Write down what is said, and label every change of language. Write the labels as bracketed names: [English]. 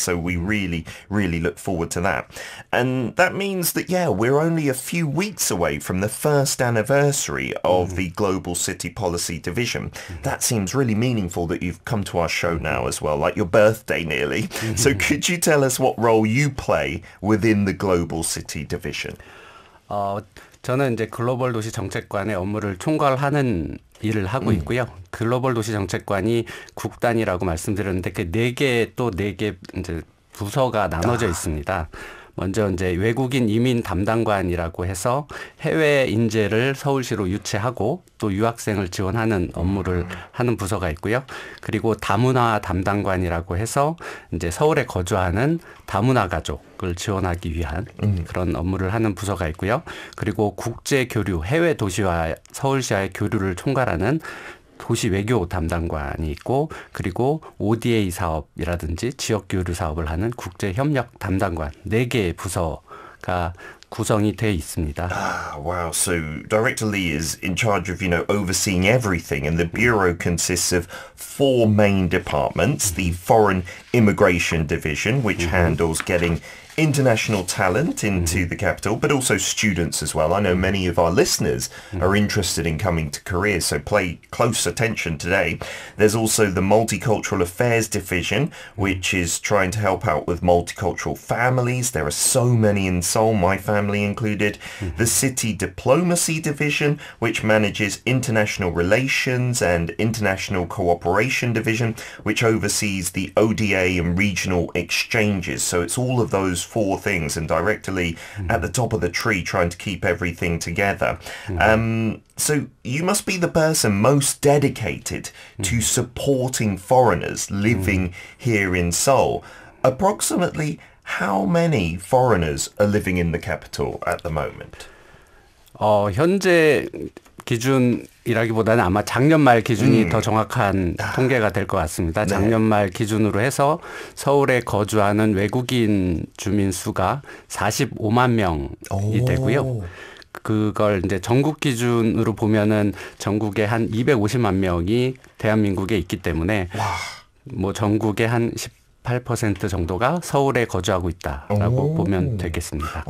[English] So we really, really look forward to that. And that means that, yeah, we're only a few weeks away from the first anniversary of the Global City Policy Division. That seems really meaningful that you've come to our show now as well, like your birthday nearly. So could you tell us what role you play within the Global City Division? [Korean] 저는 이제 글로벌 도시 정책관의 업무를 총괄하는 일을 하고 있고요. 글로벌 도시 정책관이 국단이라고 말씀드렸는데 그 네 개 이제 부서가 나눠져 있습니다. 먼저 이제 외국인 이민 담당관이라고 해서 해외 인재를 서울시로 유치하고 또 유학생을 지원하는 업무를 하는 부서가 있고요. 그리고 다문화 담당관이라고 해서 이제 서울에 거주하는 다문화 가족을 지원하기 위한 그런 업무를 하는 부서가 있고요. 그리고 국제 교류, 해외 도시와 서울시와의 교류를 총괄하는 도시 외교 담당관이 있고, 그리고 ODA 사업이라든지 지역 교류 사업을 하는 국제 협력 담당관 4개의 부서가 구성이 돼 있습니다. [English] Wow. So Director Lee is in charge of, overseeing everything, and the bureau consists of 4 main departments. The Foreign Immigration Division, which handles getting international talent into the capital, but also students as well. I know many of our listeners are interested in coming to Korea, so pay close attention today. There's also the Multicultural Affairs Division, which is trying to help out with multicultural families. There are so many in Seoul, my family included. The City Diplomacy Division, which manages international relations, and International Cooperation Division, which oversees the ODA and regional exchanges. So it's all of those four things and directly at the top of the tree trying to keep everything together. So you must be the person most dedicated to supporting foreigners living here in Seoul. Approximately how many foreigners are living in the capital at the moment? [Korean] 현재 기준이라기보다는 아마 작년 말 기준이 더 정확한 통계가 될 것 같습니다. 작년 말 기준으로 해서 서울에 거주하는 외국인 주민 수가 45만 명이 되고요. 그걸 이제 전국 기준으로 보면은 전국에 한 250만 명이 대한민국에 있기 때문에 뭐 전국의 한 18% 정도가 서울에 거주하고 있다라고 보면 되겠습니다.